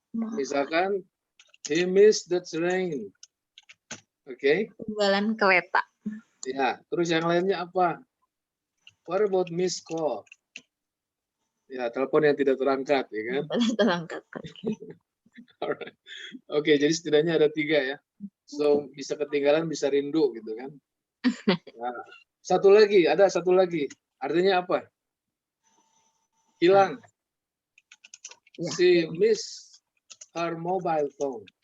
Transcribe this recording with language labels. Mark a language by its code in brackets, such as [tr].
[en] Misalkan he missed the train. [id] Oke. Ketinggalan kereta. Ya, terus yang lainnya apa? [en] What about missed call? [id] Ya, telepon yang tidak terangkat, ya kan? Terangkat. [en] Alright. [id] Oke, jadi setidaknya ada 3 ya. So, bisa ketinggalan, bisa rindu, gitu kan? Nah, satu lagi, ada satu lagi. Artinya apa? Hilang. Ya. [en] She missed her mobile phone.